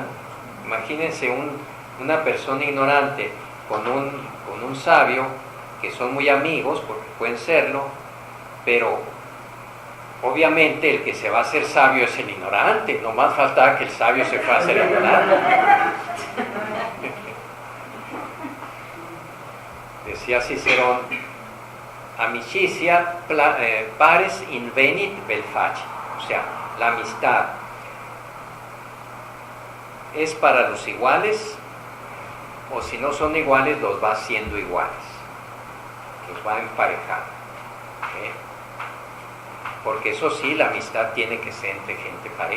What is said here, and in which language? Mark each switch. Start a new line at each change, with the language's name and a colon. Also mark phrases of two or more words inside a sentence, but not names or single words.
Spanish: Imagínense una persona ignorante con un sabio, que son muy amigos, porque pueden serlo, pero obviamente el que se va a hacer sabio es el ignorante, no más faltaba que el sabio se fuera a hacer ignorante. Decía Cicerón,
Latin: amicitia pares invenit vel facie,
Spanish: o sea, la amistad es para los iguales, o si no son iguales, los va haciendo iguales, los va emparejando, ¿okay? Porque eso sí, la amistad tiene que ser entre gente pareja.